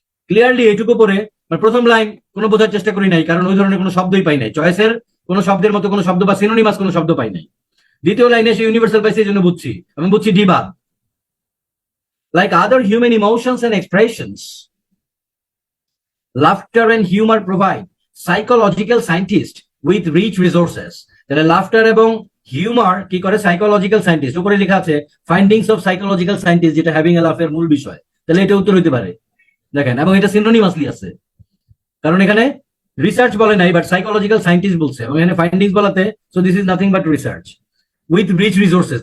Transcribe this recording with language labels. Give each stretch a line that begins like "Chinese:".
Bangla: Clearly এইটুকু পরে প্রথম লাইন কোনো বোঝার চেষ্টা করি নাই, কারণ ওই ধরনের কোনো শব্দই পাই নাই, চয়েসের কোনো শব্দের মতো কোনো শব্দ বা সিনোনিমাস কোনো শব্দ পাই নাই। দ্বিতীয় লাইনে এসে ইউনিভার্সাল পাইছে, এই জন্য বুঝছি, আমি বুঝছি ডি বাদ।
English: Like other human emotions and expressions, laughter and humor provide psychological scientists with rich resources.
Bangla: তাহলে লাফটার এবং হিউমার কি করে সাইকোলজিক্যাল সায়েন্টিস্ট, উপরে লেখা আছে ফাইন্ডিংস অফ সাইকোলজিক্যাল সায়েন্টিস্ট, যেটা হ্যাভিং এ লাফের মূল বিষয়। তাহলে এটা উত্তর হইতে পারে, দেখেন, এবং এটা সিনোনিমাসলি আছে, কারণ এখানে রিসার্চ বলে নাই বাট সাইকোলজিক্যাল সায়েন্টিস্ট বলছে, এবং এখানে ফাইন্ডিংস বলাতে
English: So this is nothing but research with rich resources.